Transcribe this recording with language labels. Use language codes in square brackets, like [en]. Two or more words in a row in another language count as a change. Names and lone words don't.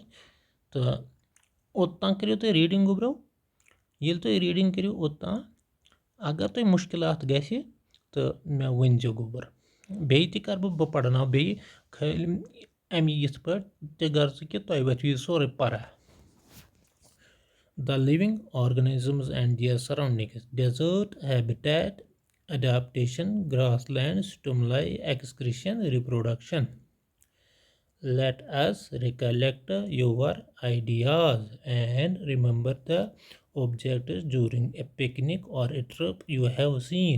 [ks] تہٕ اوٚتام کٔرِو تُہۍ ریٖڈِنٛگ گوٚبرو. ییٚلہِ تُہۍ ریٖڈِنٛگ کٔرِو اوٚتام، اگر تۄہہِ مُشکلات گژھِ تہٕ مےٚ ؤنۍزیو گوٚبُر. بیٚیہِ تہِ کَرٕ بہٕ پَرناو بیٚیہِ خٲلی اَمہِ یِتھ پٲٹھۍ تہِ غرض کہِ تۄہہِ وۄتھِو یہِ سورُے پَرا. [en] The living organisms and their surroundings: desert, habitat, adaptation, grassland, stimuli, excretion, reproduction. Let us recollect your ideas and remember the objects during a picnic or a trip you have seen.